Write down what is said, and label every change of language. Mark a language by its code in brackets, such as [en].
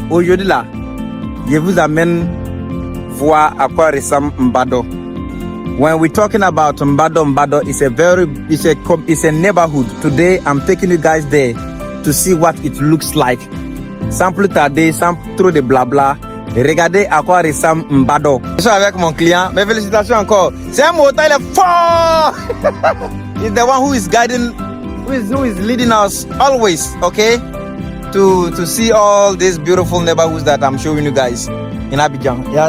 [fr] Aujourd'hui là, je vous amène voir à quoi ressemble Mbado. [en] When we're talking about Mbado, it's a neighborhood. Today, I'm taking you guys there to see what it looks like. [fr] Sans plus tarder, sans trop de blabla, regardez à quoi ressemble Mbado. Je suis avec mon client. Mes félicitations encore. C'est un moteur, il est fort. [en] He's the one who is guiding, who is leading us always, okay? To see all these beautiful neighborhoods that I'm showing you guys in Abidjan.